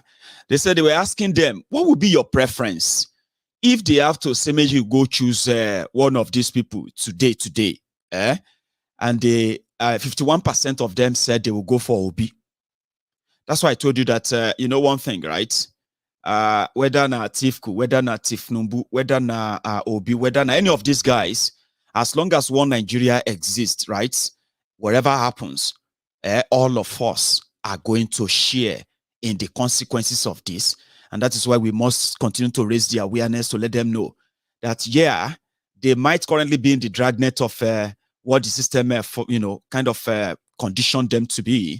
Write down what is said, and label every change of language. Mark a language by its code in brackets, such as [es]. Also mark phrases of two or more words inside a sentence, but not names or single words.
[en] They said they were asking them, what would be your preference if they have to say, maybe you go choose one of these people today, and they 51% of them said they will go for Obi. That's why I told you that, you know, one thing, right? Whether na Tifku, whether na Tifnumbu, whether na Obi, whether na any of these guys, as long as one Nigeria exists, right? Whatever happens, all of us are going to share in the consequences of this. And that is why we must continue to raise the awareness to let them know that, yeah, they might currently be in the dragnet of what the system, kind of conditioned them to be.